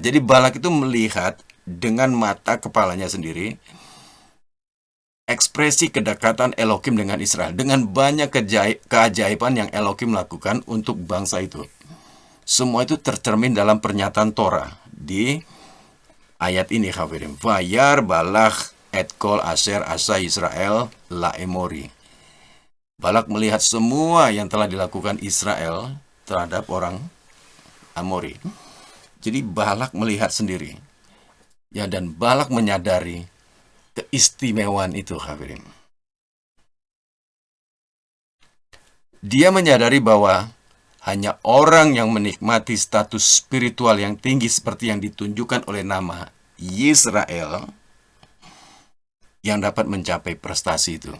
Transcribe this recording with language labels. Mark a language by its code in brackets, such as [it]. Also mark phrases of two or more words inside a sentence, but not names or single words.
[id] Jadi Balak itu melihat dengan mata kepalanya sendiri ekspresi kedekatan Elohim dengan Israel dengan banyak keajaiban yang Elohim lakukan untuk bangsa itu. Semua itu tercermin dalam pernyataan Torah di ayat ini, Hafirim. [he] וירא בלק את כל אשר עשה ישראל לאמרי. [id] Balak melihat semua yang telah dilakukan Israel terhadap orang Amori. Jadi Balak melihat sendiri. Ya, dan Balak menyadari keistimewaan itu, Hafirim. Dia menyadari bahwa hanya orang yang menikmati status spiritual yang tinggi seperti yang ditunjukkan oleh nama Yisrael yang dapat mencapai prestasi itu.